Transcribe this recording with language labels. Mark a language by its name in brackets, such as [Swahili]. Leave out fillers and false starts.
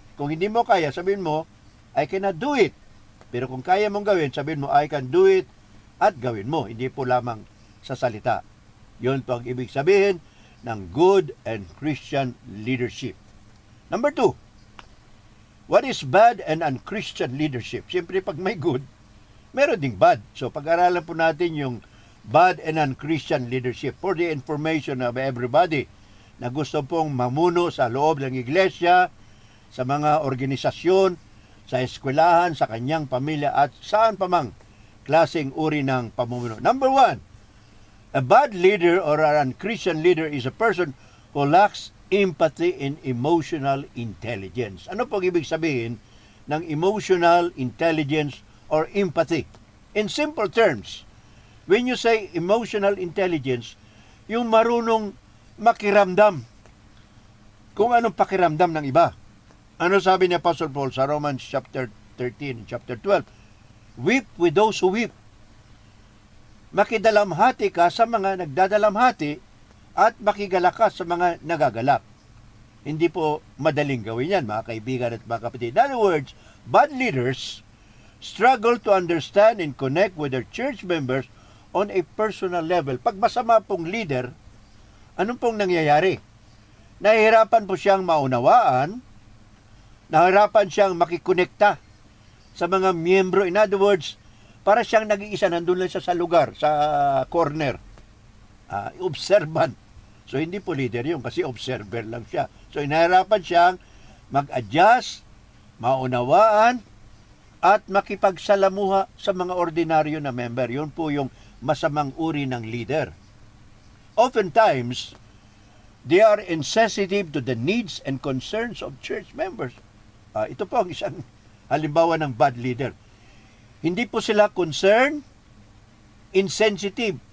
[Filipino] Kung hindi mo kaya, sabihin mo, [English] I cannot do it. [Filipino] Pero kung kaya mong gawin, sabihin mo, [English] I can do it [Filipino] at gawin mo. Hindi po lamang sa salita. Yun po ang ibig sabihin ng [English] good and Christian leadership. Number 2, what is bad and unchristian leadership? [Filipino] Siyempre, pag may good, meron ding bad. So, pag-aralan po natin yung [English] bad and unchristian leadership for the information of everybody [Filipino] na gusto pong mamuno sa loob ng iglesia, sa mga organisasyon, sa eskwelahan, sa kanyang pamilya at saan pa mang klaseng uri ng pamumuno. [English] Number 1, a bad leader or an unchristian leader is a person who lacks empathy and emotional intelligence. [Filipino] Ano pong ibig sabihin ng [English] emotional intelligence or empathy? In simple terms, when you say emotional intelligence, [Filipino] yung marunong makiramdam kung anong pakiramdam ng iba. Ano sabi ni Apostle Paul sa Romans chapter 13, chapter 12? [English] Weep with those who weep. [Filipino] Makidalamhati ka sa mga nagdadalamhati at makigalak ka sa mga nagagalak. Hindi po madaling gawin yan, mga kaibigan at mga kapatid. [English] In other words, bad leaders struggle to understand and connect with their church members on a personal level. [Filipino] Pag masama pong leader, anong pong nangyayari? Nahihirapan po siyang maunawaan, nahihirapan siyang makikonekta sa mga miyembro. [English] In other words, [Filipino] para siyang nag-iisa, nandun lang siya sa lugar, sa corner. Observant. So, hindi po leader yun kasi observer lang siya. So, nahihirapan siyang mag-adjust, maunawaan, at makipagsalamuha sa mga ordinaryo na member. Yun po yung masamang uri ng leader. [English] Oftentimes, they are insensitive to the needs and concerns of church members. [Filipino] Ito po ang isang halimbawa ng bad leader. Hindi po sila concerned, insensitive.